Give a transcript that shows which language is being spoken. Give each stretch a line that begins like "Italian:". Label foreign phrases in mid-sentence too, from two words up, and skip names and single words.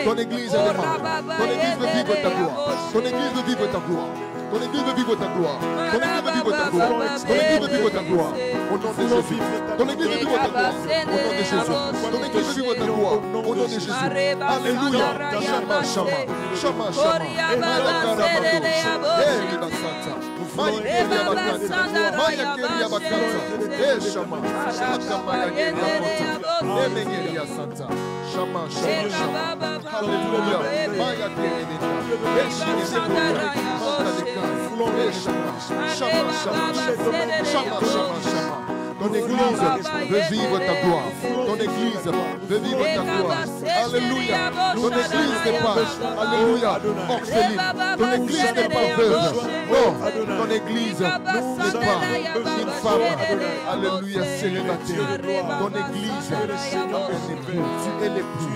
French: Ton église demande. Ton église veut vivre ta gloire. Ton église veut vivre ta gloire. Ton église veut vivre ta gloire. Ton église veut vivre ta gloire. Ton église veut vivre ta gloire. Au nom de Jésus. Ton église veut vivre ta gloire. Au nom de Jésus. Ton église veut vivre ta gloire. Au nom de Jésus. Alléluia. Shama, Shama. Shama, Shama. Maya Karamando. Eh, Libasata. Maya Keria Bakanta. Maya Keria Bakanta. Eh, Shama. Shaka Maya Keria Bakanta. Eh, Megeria Santa. Shama, Shama, Shama. Alléluia. Maya Keria Bakanta. Eh, Shama. Ton église veut vivre ta gloire. Ton église veut vivre ta gloire. Alléluia. Ton église n'est pas, alléluia, orpheline. Ton église n'est pas veuve. Non, ton église n'est pas une femme. Alléluia, célibataire. Ton église est l'époux. Tu es l'époux.